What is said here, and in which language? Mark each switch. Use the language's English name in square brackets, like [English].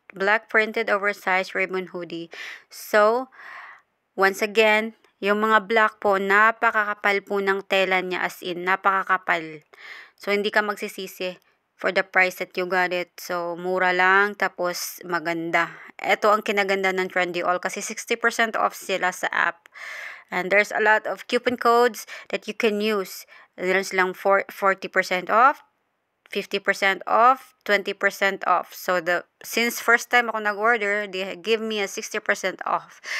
[English] Black printed oversized ribbon hoodie. So, once again, [Filipino] yung mga black po, napakakapal po ng tela niya, as in, napakakapal. So, hindi ka magsisisi [English] for the price that you got it. [Filipino] So, mura lang, tapos maganda. Ito ang kinaganda ng Trendyol kasi 60% off sila sa app. [English] And there's a lot of coupon codes that you can use. There's lang 40% off, 50% off, 20% off. So, [Filipino] since first time ako nag-order, [English] they give me a 60% off.